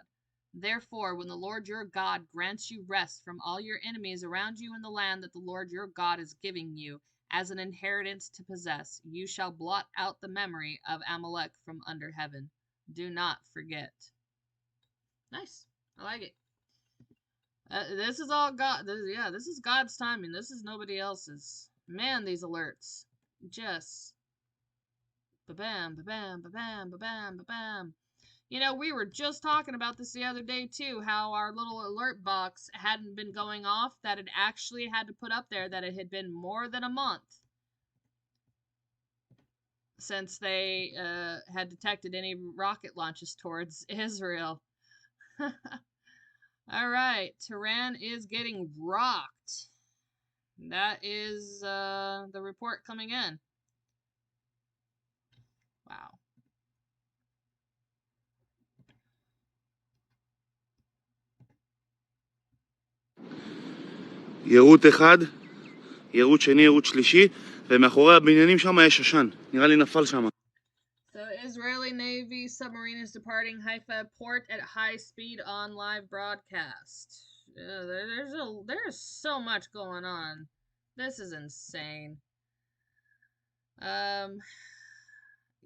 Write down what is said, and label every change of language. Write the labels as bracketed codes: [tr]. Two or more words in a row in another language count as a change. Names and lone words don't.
[en] Therefore, when the Lord your God grants you rest from all your enemies around you in the land that the Lord your God is giving you as an inheritance to possess, you shall blot out the memory of Amalek from under heaven. Do not forget. Nice. I like it. This is all God. This is God's timing. This is nobody else's. Man, these alerts. Just. Ba-bam, ba-bam, ba-bam, ba-bam, ba-bam. You know, we were just talking about this the other day, too. How our little alert box hadn't been going off. That it actually had to put up there that it had been more than a month since they had detected any rocket launches towards Israel. All right, Tehran is getting rocked. That is the report coming in. Wow. [he] יירוט אחד, יירוט שני, יירוט שלישי, ומאחורי הבניינים שם יש עשן. נראה לי נפל שם. [en] So Israeli Navy submarine is departing Haifa port at high speed on live broadcast. There's so much going on. This is insane.